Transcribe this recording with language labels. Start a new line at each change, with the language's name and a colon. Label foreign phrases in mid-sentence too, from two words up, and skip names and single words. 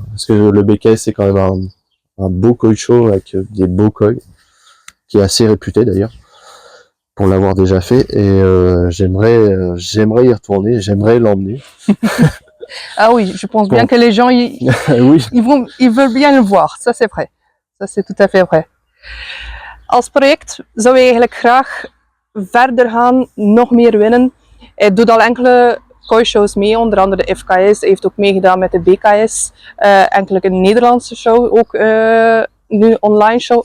French: Parce que le BKS, c'est quand même un beau koi show avec des beaux koi, qui est assez réputé d'ailleurs, pour l'avoir déjà fait. Et j'aimerais y retourner, j'aimerais l'emmener. Ah oui, je pense bien que les gens, oui. ils veulent bien le voir, ça c'est vrai. Ça c'est tout à fait vrai.
Dutch: Als project zou je eigenlijk graag verder gaan, nog meer winnen. Hij doet al enkele koi-shows mee, onder andere de FKS. Hij heeft ook meegedaan met de BKS. Enkele een Nederlandse show, ook nu online show.